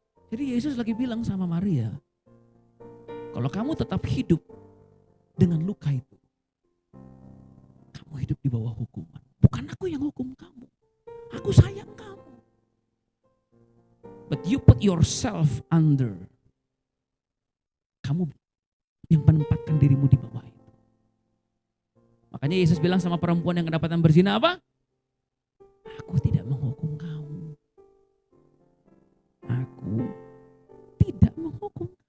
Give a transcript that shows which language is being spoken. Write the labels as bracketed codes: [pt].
[id] Jadi Yesus lagi bilang sama Maria, kalau kamu tetap hidup dengan luka itu, kamu hidup di bawah hukuman. Bukan aku yang hukum kamu, aku sayang kamu. [en] But you put yourself under. [id] Kamu yang menempatkan dirimu di bawah itu. Makanya Yesus bilang sama perempuan yang kedapatan berzina apa? Aku tidak menghukum kamu. Aku tidak menghukum.